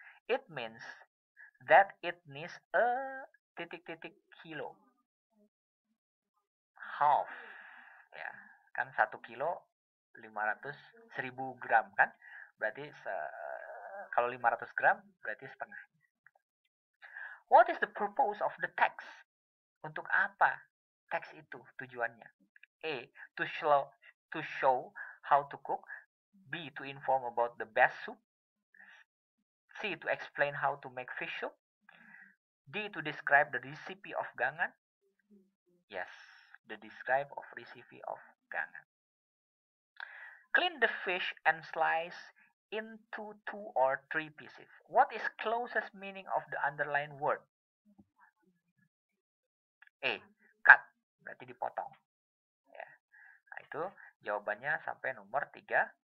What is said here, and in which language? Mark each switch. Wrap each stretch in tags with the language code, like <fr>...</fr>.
<en>It means that it needs a kilo. Half.</en> <id>Ya, kan 1 kilo 1000 gram kan? Berarti kalau 500 gram berarti setengah.</id> <en>What is the purpose of the text?</en> <id>Untuk apa teks itu tujuannya?</id> <en>A. To show how to cook. B. To inform about the best soup. C. To explain how to make fish soup. D. To describe the recipe of gangan. Yes, the describe of recipe of gangan. Clean the fish and slice into 2 or 3 pieces. What is closest meaning of the underlined word? A. Cut.</en> <id>Berarti dipotong. Ya. Nah, itu jawabannya sampai nomor 3.</id>